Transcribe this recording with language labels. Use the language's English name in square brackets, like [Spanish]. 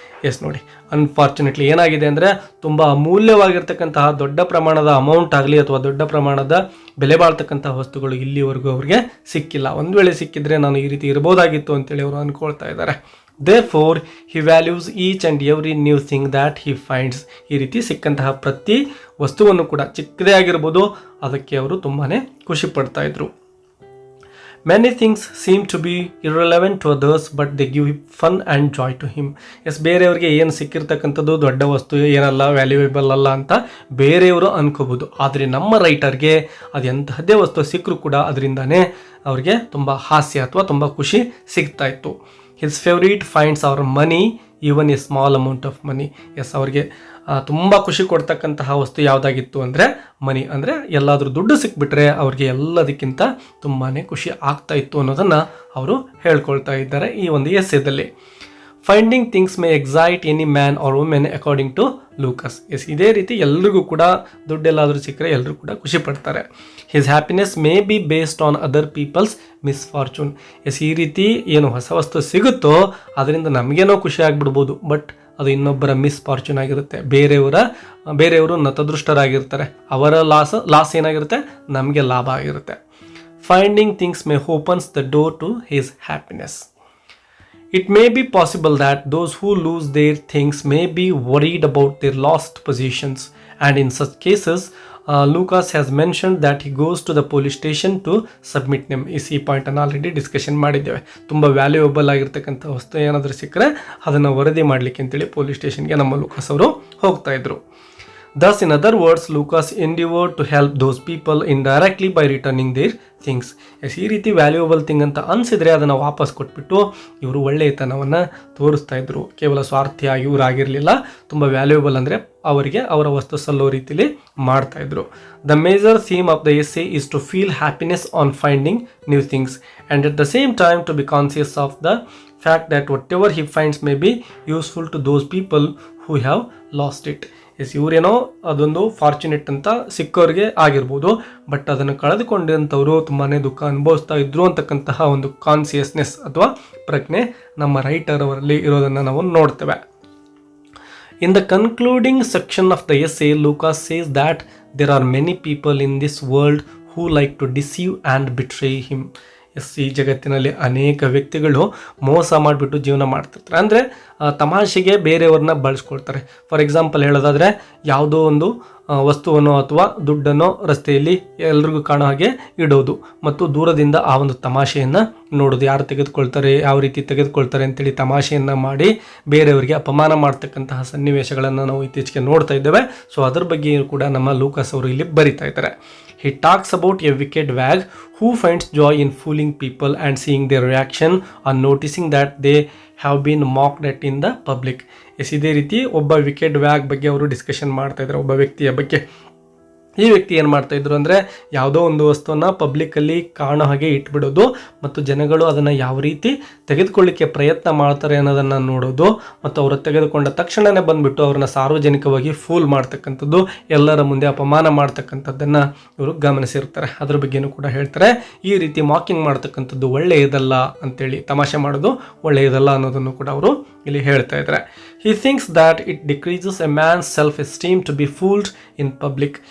[Kannada] S, ನೋಡಿ, unfortunately ಏನಾಗಿದೆ ಅಂದರೆ ತುಂಬ ಅಮೂಲ್ಯವಾಗಿರ್ತಕ್ಕಂತಹ ದೊಡ್ಡ ಪ್ರಮಾಣದ ಅಮೌಂಟ್ ಆಗಲಿ ಅಥವಾ ದೊಡ್ಡ ಪ್ರಮಾಣದ ಬೆಲೆ ಬಾಳ್ತಕ್ಕಂತಹ ವಸ್ತುಗಳು ಇಲ್ಲಿವರೆಗೂ ಅವ್ರಿಗೆ ಸಿಕ್ಕಿಲ್ಲ. ಒಂದು ವೇಳೆ ಸಿಕ್ಕಿದ್ರೆ ನಾನು ಈ ರೀತಿ ಇರ್ಬೋದಾಗಿತ್ತು ಅಂತೇಳಿ ಅವರು ಅಂದ್ಕೊಳ್ತಾ ಇದ್ದಾರೆ. [English] Therefore he values each and every new thing that he finds. [Kannada] ಈ ರೀತಿ ಸಿಕ್ಕಂತಹ ಪ್ರತಿ ವಸ್ತುವನ್ನು ಕೂಡ ಚಿಕ್ಕದೇ ಆಗಿರ್ಬೋದು ಅದಕ್ಕೆ ಅವರು ತುಂಬಾ ಖುಷಿ ಪಡ್ತಾ ಇದ್ರು. [English] Many things seem to be irrelevant to others but they give fun and joy to him. [Kannada] S, ಬೇರೆಯವ್ರಿಗೆ ಏನು ಸಿಕ್ಕಿರ್ತಕ್ಕಂಥದ್ದು ದೊಡ್ಡ ವಸ್ತು ಏನಲ್ಲ, ವ್ಯಾಲ್ಯೂಯೇಬಲ್ ಅಲ್ಲ ಅಂತ ಬೇರೆಯವರು ಅನ್ಕೋಬೋದು. ಆದರೆ ನಮ್ಮ ರೈಟರ್ಗೆ ಅದು ಎಂತಹದ್ದೇ ವಸ್ತು ಸಿಕ್ಕರೂ ಕೂಡ ಅದರಿಂದನೇ ಅವ್ರಿಗೆ ತುಂಬ ಹಾಸ್ಯ ಅಥವಾ ತುಂಬ ಖುಷಿ ಸಿಗ್ತಾ ಇತ್ತು. [English] His favourite finds our money even a small amount of money. [Kannada] S, ಅವ್ರಿಗೆ ತುಂಬ ಖುಷಿ ಕೊಡ್ತಕ್ಕಂತಹ ವಸ್ತು ಯಾವುದಾಗಿತ್ತು ಅಂದರೆ ಮನಿ. ಅಂದರೆ ಎಲ್ಲಾದರೂ ದುಡ್ಡು ಸಿಕ್ಬಿಟ್ರೆ ಅವ್ರಿಗೆ ಎಲ್ಲದಕ್ಕಿಂತ ತುಂಬಾ ಖುಷಿ ಆಗ್ತಾ ಇತ್ತು ಅನ್ನೋದನ್ನು ಅವರು ಹೇಳ್ಕೊಳ್ತಾ ಇದ್ದಾರೆ ಈ ಒಂದು ಎಸ್ಸೆದಲ್ಲಿ. [English] Finding things may excite any man or women according to Lucas. [Kannada] S, ಇದೇ ರೀತಿ ಎಲ್ರಿಗೂ ಕೂಡ ದುಡ್ಡೆಲ್ಲಾದರೂ ಸಿಕ್ಕರೆ ಎಲ್ಲರೂ ಕೂಡ ಖುಷಿ ಪಡ್ತಾರೆ. [English] His happiness may be based on other people's misfortune. [Kannada] S, ಈ ರೀತಿ ಏನು ಹೊಸ ವಸ್ತು ಸಿಗುತ್ತೋ ಅದರಿಂದ ನಮಗೇನೋ ಖುಷಿ ಆಗಿಬಿಡ್ಬೋದು, ಬಟ್ ಅದು ಇನ್ನೊಬ್ಬರ ಮಿಸ್ಫಾರ್ಚೂನ್ ಆಗಿರುತ್ತೆ. ಬೇರೆಯವರು ನತದೃಷ್ಟರಾಗಿರ್ತಾರೆ, ಅವರ ಲಾಸ್ ಏನಾಗಿರುತ್ತೆ, ನಮಗೆ ಲಾಭ ಆಗಿರುತ್ತೆ. [English] Finding things may opens the door to his happiness. It may be possible that those who lose their things may be worried about their lost possessions, and in such cases, Lucas has mentioned that he goes to the police station to submit them. [Kannada] ಈ ಪಾಯಿಂಟನ್ನು already discussion ಮಾಡಿದ್ದೇವೆ. ತುಂಬ valuable ಆಗಿರ್ತಕ್ಕಂಥ ವಸ್ತು ಏನಾದರೂ ಸಿಕ್ಕರೆ ಅದನ್ನು ವರದಿ ಮಾಡಲಿಕ್ಕೆ ಅಂತೇಳಿ ಪೊಲೀಸ್ ಸ್ಟೇಷನ್ಗೆ ನಮ್ಮ ಲೂಕಾಸ್ ಅವರು ಹೋಗ್ತಾ ಇದ್ರು. [English] Thus, in other words, Lucas endeavored to help those people indirectly by returning their things. [Kannada] S, ಈ ರೀತಿ ವ್ಯಾಲ್ಯೂಯಬಲ್ ಥಿಂಗ್ ಅಂತ ಅನಿಸಿದ್ರೆ ಅದನ್ನು ವಾಪಸ್ ಕೊಟ್ಬಿಟ್ಟು ಇವರು ಒಳ್ಳೆಯತನವನ್ನು ತೋರಿಸ್ತಾ ಇದ್ರು. ಕೇವಲ ಸ್ವಾರ್ಥಿಯಾಗಿ ಇವರಾಗಿರಲಿಲ್ಲ, ತುಂಬ ವ್ಯಾಲ್ಯೂಯಬಲ್ ಅಂದರೆ ಅವರಿಗೆ ಅವರ ವಸ್ತು ಸಲ್ಲೋ ರೀತಿಯಲ್ಲಿ ಮಾಡ್ತಾ ಇದ್ರು. [English] The major theme of the essay is to feel happiness on finding new things and at the same time to be conscious of the fact that whatever he finds may be useful to those people who have lost it. [Kannada] S, ಇವರೇನೋ ಅದೊಂದು fortunate ಅಂತ ಸಿಕ್ಕೋರಿಗೆ ಆಗಿರ್ಬೋದು, but ಅದನ್ನು ಕಳೆದುಕೊಂಡಂಥವರು ತುಂಬಾ ದುಃಖ ಅನುಭವಿಸ್ತಾ ಇದ್ರು ಅಂತಕ್ಕಂತಹ ಒಂದು ಕಾನ್ಸಿಯಸ್ನೆಸ್ ಅಥವಾ ಪ್ರಜ್ಞೆ ನಮ್ಮ ರೈಟರ್ ಅವರಲ್ಲಿ ಇರೋದನ್ನು ನಾವು ನೋಡ್ತೇವೆ. [English] In the concluding section of the essay, Lucas says that there are many people in this world who like to deceive and betray him. [Kannada] S, ಈ ಜಗತ್ತಿನಲ್ಲಿ ಅನೇಕ ವ್ಯಕ್ತಿಗಳು ಮೋಸ ಮಾಡಿಬಿಟ್ಟು ಜೀವನ ಮಾಡ್ತಿರ್ತಾರೆ. ಅಂದರೆ ತಮಾಷೆಗೆ ಬೇರೆಯವ್ರನ್ನ ಬಳಸ್ಕೊಳ್ತಾರೆ. ಫಾರ್ ಎಕ್ಸಾಂಪಲ್ ಹೇಳೋದಾದರೆ, ಯಾವುದೋ ಒಂದು ವಸ್ತುವನ್ನು ಅಥವಾ ದುಡ್ಡನ್ನು ರಸ್ತೆಯಲ್ಲಿ ಎಲ್ರಿಗೂ ಕಾಣೋ ಹಾಗೆ ಇಡೋದು ಮತ್ತು ದೂರದಿಂದ ಆ ಒಂದು ತಮಾಷೆಯನ್ನು ನೋಡೋದು. ಯಾರು ತೆಗೆದುಕೊಳ್ತಾರೆ, ಯಾವ ರೀತಿ ತೆಗೆದುಕೊಳ್ತಾರೆ ಅಂತೇಳಿ ತಮಾಷೆಯನ್ನು ಮಾಡಿ ಬೇರೆಯವರಿಗೆ ಅಪಮಾನ ಮಾಡ್ತಕ್ಕಂತಹ ಸನ್ನಿವೇಶಗಳನ್ನು ನಾವು ಇತ್ತೀಚೆಗೆ ನೋಡ್ತಾ ಇದ್ದೇವೆ. ಸೊ ಅದ್ರ ಬಗ್ಗೆ ಕೂಡ ನಮ್ಮ ಲೂಕಾಸ್ ಅವರು ಇಲ್ಲಿ ಬರಿತಾ ಇದ್ದಾರೆ. [English] He talks about a wicked wag who finds joy in fooling people and seeing their reaction on noticing that they have been mocked at in the public. [Kannada] S, ಇದೇ ರೀತಿ ಒಬ್ಬ ವಿಕೆಡ್ ವ್ಯಾಗ್ ಬಗ್ಗೆ ಅವರು ಡಿಸ್ಕಷನ್ ಮಾಡ್ತಾ ಇದ್ದಾರೆ, ಒಬ್ಬ ವ್ಯಕ್ತಿಯ ಬಗ್ಗೆ. ಈ ವ್ಯಕ್ತಿ ಏನು ಮಾಡ್ತಾಯಿದ್ರು ಅಂದರೆ, ಯಾವುದೋ ಒಂದು ವಸ್ತುವನ್ನು ಪಬ್ಲಿಕ್ಕಲ್ಲಿ ಕಾಣೋ ಹಾಗೆ ಇಟ್ಬಿಡೋದು ಮತ್ತು ಜನಗಳು ಅದನ್ನು ಯಾವ ರೀತಿ ತೆಗೆದುಕೊಳ್ಳಿಕ್ಕೆ ಪ್ರಯತ್ನ ಮಾಡ್ತಾರೆ ಅನ್ನೋದನ್ನು ನೋಡೋದು ಮತ್ತು ಅವರು ತೆಗೆದುಕೊಂಡ ತಕ್ಷಣವೇ ಬಂದುಬಿಟ್ಟು ಅವ್ರನ್ನ ಸಾರ್ವಜನಿಕವಾಗಿ ಫೂಲ್ ಮಾಡ್ತಕ್ಕಂಥದ್ದು, ಎಲ್ಲರ ಮುಂದೆ ಅಪಮಾನ ಮಾಡ್ತಕ್ಕಂಥದ್ದನ್ನು ಇವರು ಗಮನಿಸಿರ್ತಾರೆ. ಅದ್ರ ಬಗ್ಗೆಯೂ ಕೂಡ ಹೇಳ್ತಾರೆ. ಈ ರೀತಿ ಮಾಕಿಂಗ್ ಮಾಡ್ತಕ್ಕಂಥದ್ದು ಒಳ್ಳೆಯದಲ್ಲ ಅಂತೇಳಿ, ತಮಾಷೆ ಮಾಡೋದು ಒಳ್ಳೆಯದಲ್ಲ ಅನ್ನೋದನ್ನು ಕೂಡ ಅವರು ಇಲ್ಲಿ ಹೇಳ್ತಾ ಇದ್ದಾರೆ. [English] He thinks that it decreases a man's self-esteem to be fooled in public.